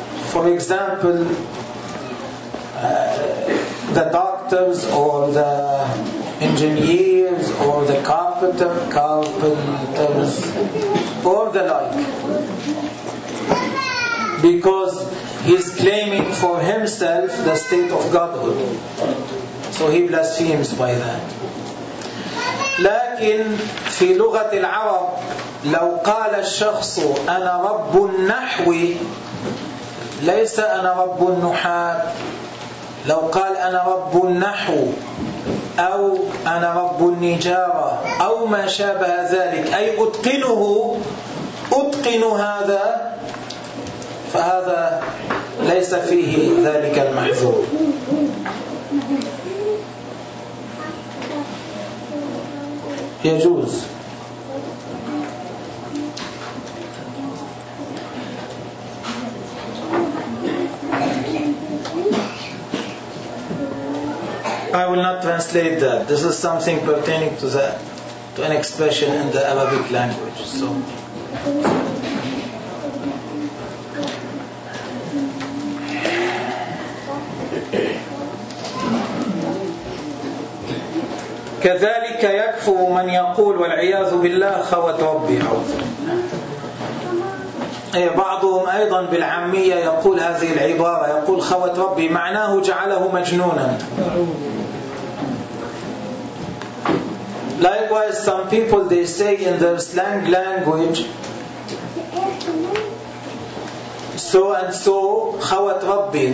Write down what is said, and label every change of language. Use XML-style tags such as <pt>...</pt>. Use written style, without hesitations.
<en>For example, the doctors or the engineers or the carpenters or the like, because he's claiming for himself the state of Godhood, so he blasphemes by that.</en> <ar>لكن في لغة العرب لو قال الشخص أنا رب النحو ليس أنا رب النحاة، لو قال أنا رب النحو أو أنا رب النجارة أو ما شابه ذلك، أي أتقنه، أتقن هذا، فهذا ليس فيه ذلك المحذور. يجوز.</ar> <en>I will not translate that. This is something pertaining to that, to an expression in the Arabic language.</en> <ar>So, كذلك يكفر من يقول والعياذ بالله خوت ربي عوض. بعضهم أيضا بالعامية يقول هذه العبارة، يقول خوت ربي معناه جعله مجنونا.</ar> <en>Likewise, some people, they say in their slang language, so and so,</en> <ar>خوت ربي.</ar>